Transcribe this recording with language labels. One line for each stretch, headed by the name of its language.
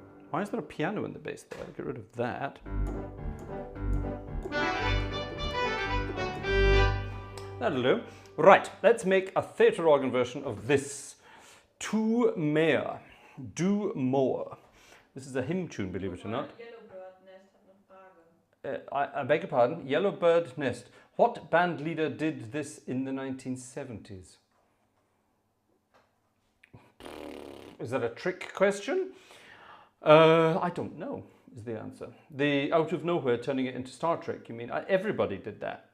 English: Why is there a piano in the bass there? I'll get rid of that. That'll do. Right, let's make a theatre organ version of this.
German: Tu mehr,
English: do more. This is a hymn tune, believe it or not.
German: Yellowbird Nest hat eine Frage.
English: I beg your pardon, Yellowbird Nest. What band leader did this in the 1970s? Is that a trick question? I don't know, is the answer. The out of nowhere turning it into Star Trek, you mean? Everybody did that.